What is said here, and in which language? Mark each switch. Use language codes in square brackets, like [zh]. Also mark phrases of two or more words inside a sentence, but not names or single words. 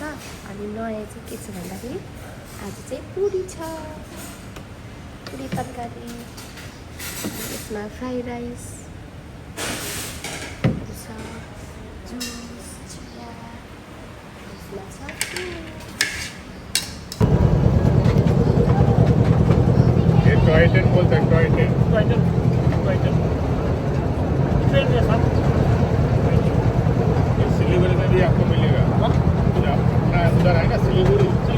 [ne] अनि नयाँ चाहिँ के छ भन्दाखेरि आज चाहिँ पुरी छ, पुरी तरकारी, यसमा [en] fried rice [ne] छ, जुस, चिया, यसमा छ [en] toy train [hi] बोलते हैं, [en] toy train. [hi] सिलीगुड़ी में भी आपको मिलेगा। अपना उधर है ना सिलीगुड़ी,